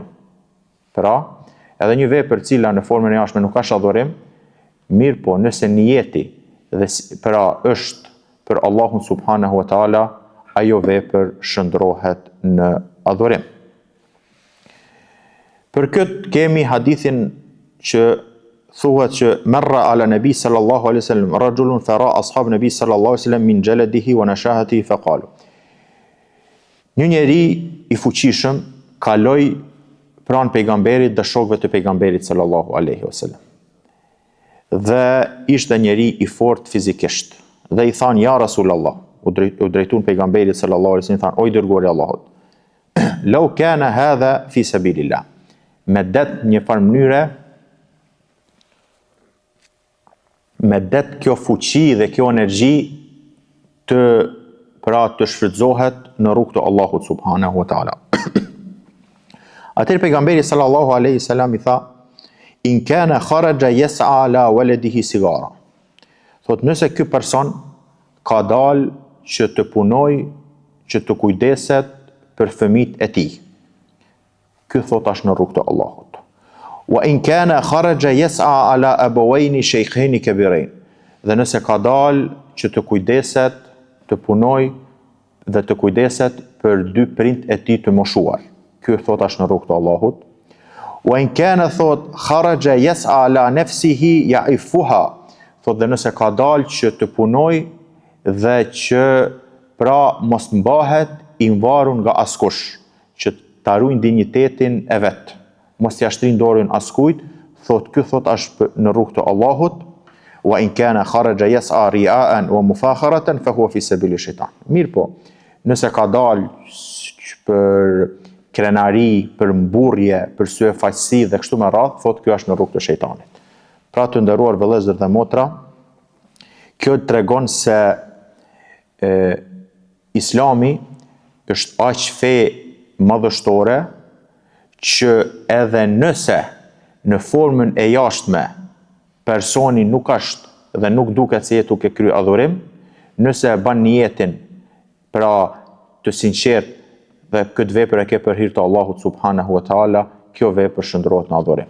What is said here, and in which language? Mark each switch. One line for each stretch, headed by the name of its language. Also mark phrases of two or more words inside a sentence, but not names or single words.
Albanian: Pra, edhe një vepër cila në formën e jashtme nuk është adhurim, mirë po nëse niyeti dhe pra është për Allahun
Arabic: سبحانه وتعالى,
Albanian: ajo vepër shndrohet në adhurim. Për këtë kemi hadithin që thuhet që
Arabic: مر على النبي صلى الله عليه وسلم رجل فرأى أصحاب النبي صلى الله عليه وسلم من جلده ونشاطه فقالوا.
Albanian: Një njeri i fuqishëm kaloi pranë pejgamberit dhe shokëve të pejgamberit
Arabic: صلى الله عليه وسلم.
Albanian: Dhe ishte njeri i fortë fizikisht. Dhe i than
Arabic: يا رسول الله,
Albanian: u drejtuan pejgamberit
Arabic: صلى الله عليه وسلم,
Albanian: than o i dërguari i Allahut.
Arabic: لو كان هذا في سبيل الله.
Albanian: Me det një farë mënyre, me det kjo fuqi dhe kjo energji të shfrytëzohet në rrugt të Allahut
Arabic: سبحانه وتعالى.
Albanian: Atëherë pejgamberi
Arabic: صلى الله عليه وسلم
Albanian: i tha:
Arabic: "إن كان خرج يسعى على ولده صغارا."
Albanian: Thot nëse ky person ka dalë që të punoj, që të kujdeset për fëmijët e tij. Ky thot është në rrugt të Allahut.
Arabic: وإن كان خرج يسعى على أبوين شيخين كبيرين.
Albanian: Dhe nëse ka dalë që të kujdeset, të punoj dhe të kujdeset për dy prind e tij të moshuar. Ky thot është në rrugt të Allahut.
Arabic: وإن كان thot خرج يسعى على نفسه يعفها.
Albanian: Thot dhe nëse ka dalë që të punoj dhe që pra mos mbahet i varur nga askush, që ta ruajnë dinjitetin e vet, mos t'ia shtrin dorën askujt, thot ky thot është në rrugt të Allahut.
Arabic: وإن كان خرج يسعى رياء ومفاخرة فهو في سبيل الشيطان.
Albanian: Mirë po, nëse ka dalë për krenari, për mburrje, për syefaqësi dhe kështu me radhë, thot kjo është në rrugt të shejtanit. Pra të nderuar vëllezër dhe motra, kjo tregon se Islami është aq fe madhështore që edhe nëse në formën e jashtme personi nuk është dhe nuk duket se jetë duke kryer adhurim, nëse e bën niyetin pra të sinqert dhe këtë vepër e ke për hir të Allahut
Arabic: سبحانه وتعالى,
Albanian: kjo vepër shndrohet në adhurim.